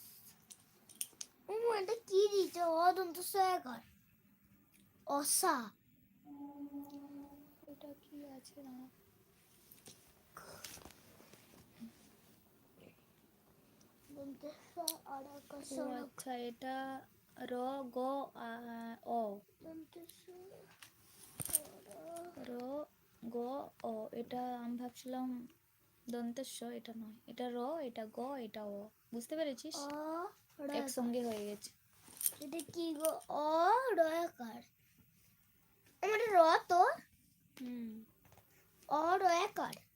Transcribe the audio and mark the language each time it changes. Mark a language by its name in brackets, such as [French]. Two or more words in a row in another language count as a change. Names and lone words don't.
[Bangla] এটা কি দিচ্ছে? অদন্ত সহায়কার অসা। এটা কি আছে না? দন্ত সা আড়াকা ও সড়ক আচ্ছা, এটা র গ অ, দন্ত সা র গ অ। এটা আমি ভাবছিলাম দন্তেস্ব, এটা নয়, এটা র, এটা গ, এটা অ। বুঝতে পেরেছিস? একসঙ্গে হয়ে গেছে। এটা কি গো? অ রয়াকার, আমার র তো হুম। অ রয়াকার।